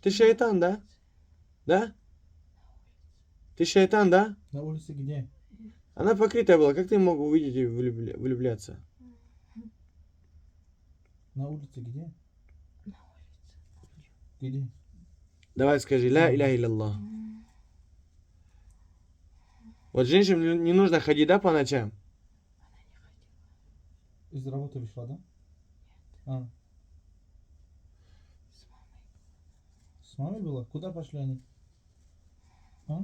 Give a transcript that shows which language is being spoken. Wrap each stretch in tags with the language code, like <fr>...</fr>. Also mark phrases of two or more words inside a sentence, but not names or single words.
<ru>Ты шайтан, да? Да? Ты шайтан, да? На улице где? Она покрытая была, как ты мог увидеть и влюбляться? На улице где? На улице. Где? Давай скажи,</ru> <ar>لا إله إلا الله.</ar> <ru>Вот женщинам не нужно ходить, да, по ночам? Она не ходила. Из работы вышла, да? А, С мамой. с мамой была? Куда пошли они? А?</ru>